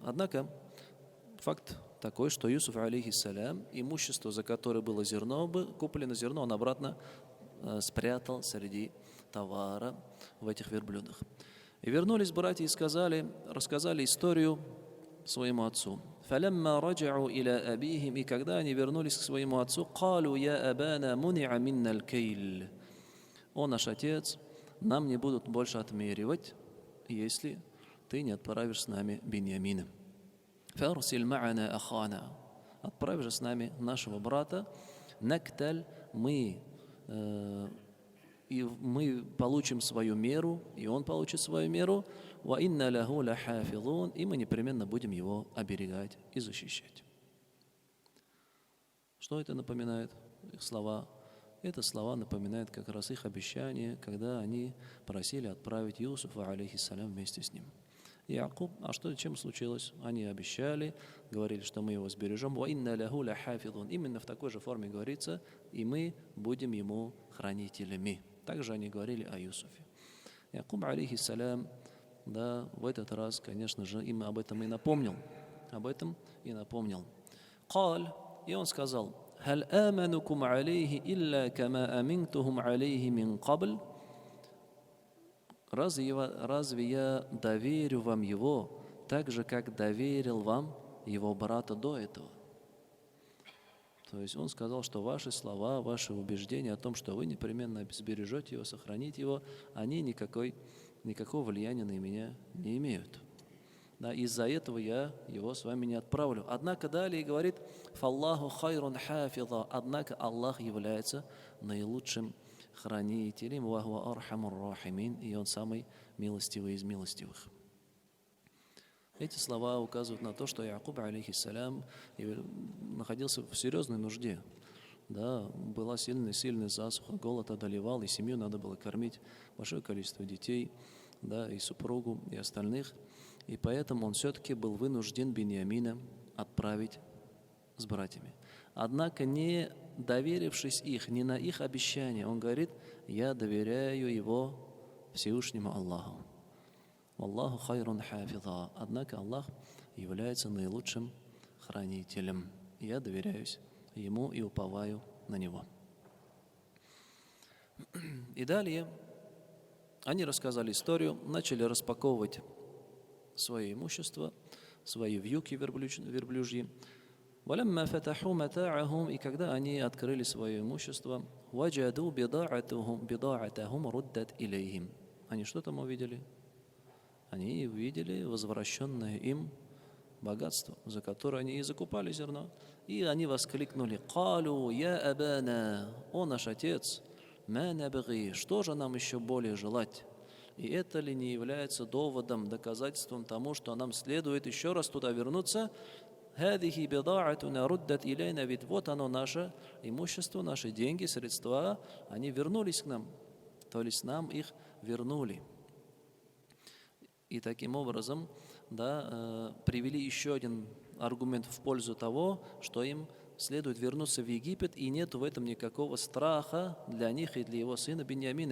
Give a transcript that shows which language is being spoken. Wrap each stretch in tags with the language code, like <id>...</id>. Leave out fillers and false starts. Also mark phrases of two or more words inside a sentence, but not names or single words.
<ru>Однако, факт такой, что Юсуф, алейхиссалям, имущество, за которое было зерно, куплено зерно, он обратно спрятал среди товара в этих верблюдах. И вернулись братья и рассказали историю своему отцу.</ru> <ar>فَلَمَّا رَجَعُوا إِلَىٰ أَبِيهِمْ.</ar> <ru>И когда они вернулись к своему отцу,</ru> <ar>قَالُوا يَا أَبَانَا مُنِعَ مِنَّا الْكَيْلِ.</ar> <ru>О, наш отец, нам не будут больше отмеривать, если ты не отправишь с нами Беньямина.</ru> <ar>فَأَرْسِلْ مَعَنَا أَخَانَا.</ar> <ru>Отправь же с нами нашего брата.</ru> <ar>نَكْتَلْ.</ar> <ru>И мы получим свою меру, и он получит свою меру.</ru> <ar>وَإِنَّ لَهُ لَحَافِظُونَ.</ar> <ru>И мы непременно будем его оберегать и защищать. Что это напоминает? Их слова. Это слова напоминают как раз их обещание, когда они просили отправить Юсуфа, алейхиссалям, вместе с ним. Якуб, чем случилось? Они обещали, говорили, что мы его сбережем.</ru> <ar>وَإِنَّ لَهُ لَحَافِظُونَ.</ar> <ru>Именно в такой же форме говорится, и мы будем ему хранителями. Также они говорили о Юсуфе. Якуб, алейхиссалям, да, в этот раз, конечно же, им об этом и напомнил. قال, и он сказал:</ru> <ar>هل آمنكم عليه إلا كما أمنتهم عليه من قبل.</ar> <ru>Разве я доверю вам его так же, как доверил вам его брата до этого? То есть он сказал, что ваши слова, ваши убеждения о том, что вы непременно сбережете его, сохраните его, они никакой никакого влияния на меня не имеют. Да, из-за этого я его с вами не отправлю. Однако далее говорит,</ru> <ar>«فالله خير حافظا»,</ar> <ru>однако Аллах является наилучшим хранителем,</ru> <ar>«وهو أرحم الراحمين»,</ar> <ru>и Он самый милостивый из милостивых. Эти слова указывают на то, что Якуб, алейхиссалям, находился в серьезной нужде. Да, была сильная засуха, голод одолевал, и семью надо было кормить, большое количество детей, да, и супругу, и остальных. И поэтому он все-таки был вынужден Биньямина отправить с братьями. Однако, не доверившись их, не на их обещание, он говорит, я доверяю его Всевышнему Аллаху.</ru> <ar>الله خير حافظا.</ar> <ru>Однако Аллах является наилучшим хранителем. Я доверяюсь ему и уповаю на него. И далее они рассказали историю, начали распаковывать свое имущество, свои вьюки верблюжьи.</ru> <ar>وَلَمَّا فَتَحُوا مَتَاعَهُمْ,</ar> <ru>и когда они открыли свое имущество,</ru> <ar>وَجَدُوا بِضَاعَتَهُمْ رُدَّتْ إِلَيْهِمْ.</ar> <ru>Они что там увидели? Они увидели возвращенное им богатство, за которое они и закупали зерно. И они воскликнули,</ru> <ar>«قالوا يا أبانا,</ar> <ru>о наш отец,</ru> <ar>ما نبغي,</ar> <ru>что же нам еще более желать?» И это ли не является доводом, доказательством тому, что нам следует еще раз туда вернуться?</ru> <ar>«هذه بضاعتنا ردت إلينا»,</ar> <ru>ведь вот оно наше имущество, наши деньги, средства, они вернулись к нам, то есть нам их вернули. И таким образом, да, привели еще один аргумент в пользу того, что им следует вернуться в Египет, и нет в этом никакого страха для них и для его сына Биньямина.</ru>